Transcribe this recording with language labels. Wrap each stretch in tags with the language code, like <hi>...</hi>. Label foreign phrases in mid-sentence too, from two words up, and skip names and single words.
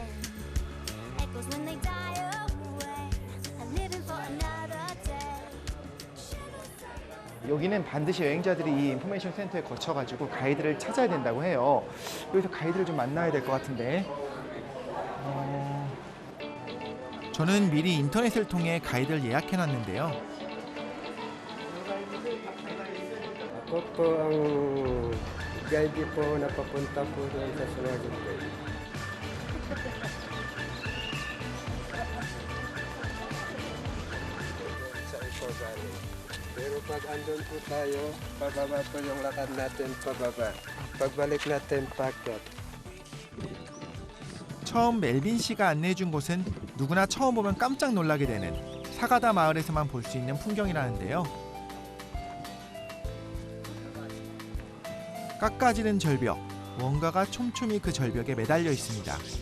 <ko>여기는 반드시 여행자들이 이 인포메이션 센터에 거쳐가지고 가이드를 찾아야 된다고 해요. 여기서 가이드를 좀 만나야 될 것 같은데. 저는 미리 인터넷을 통해 가이드를 예약해놨는데요.</ko> <tl>Ako po ang guide po na papunta po doon sa Suwagin po. Sa Ipogali. Pero pag andun po tayo, pababa po yung lakad natin pababa. Pagbalik natin paakyat.</tl> <ko>처음 멜빈 씨가 안내해준 곳은 누구나 처음 보면 깜짝 놀라게 되는 사가다 마을에서만 볼 수 있는 풍경이라는데요. 깎아지른 절벽, 뭔가가 촘촘히 그 절벽에 매달려 있습니다.</ko>